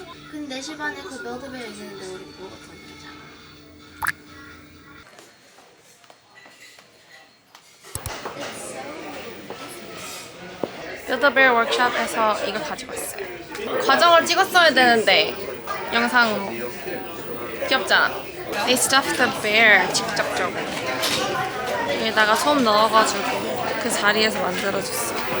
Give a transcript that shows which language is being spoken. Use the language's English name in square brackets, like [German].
[Korean] 근데 4시 반에 그 너드벨 있는데 우리 보고 던지자. 뼈더벨 워크숍에서 이거 가지고 왔어요. 과정을 찍었어야 되는데 영상으로. 귀엽잖아. [English] They stuffed the bear 직접적으로. [Korean] 여기다가 솜 넣어가지고 그 자리에서 만들어줬어.